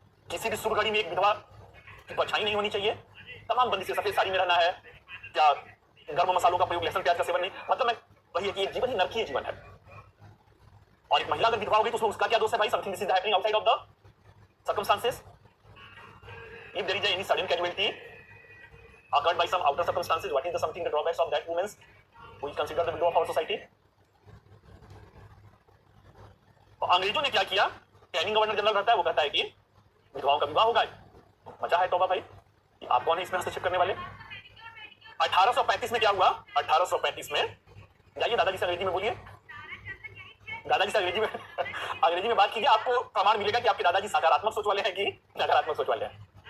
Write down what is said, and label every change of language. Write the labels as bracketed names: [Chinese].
[Hindi] किसी भी शुभ घड़ी में एक विधवा की परछाई नहीं होनी चाहिए, तमाम बंदी से सफेद साड़ी में रहना है, क्या गर्म मसालों का प्रयोग, लहसुन प्याज का सेवन नहीं, मतलब मैं वही है कि एक जीवन ही नरकीय जीवन है। और एक महिला अगर विधवा हो गई तो उसका क्या दोष है भाई? [English] Something this is happening outside of the circumstances. If there is any sudden casualty occurred by some outer circumstances, what is the something the drawbacks of that women's who is considered the widow of our society? [Hindi] तो अंग्रेजों ने क्या किया? Canning governor general रहता है, वो कहता है कि विधवाओं का विवाह होगा। मजा है तौबा भाई, आप कौन है इसमें हस्तक्षेप करने वाले? 1835 में क्या हुआ? 1835 में जाइए दादाजी से अंग्रेजी में बोलिए, दादाजी से अंग्रेजी में बात कीजिए, आपको प्रमाण मिलेगा कि आपके दादाजी सकारात्मक सोच वाले हैं कि नकारात्मक सोच वाले हैं।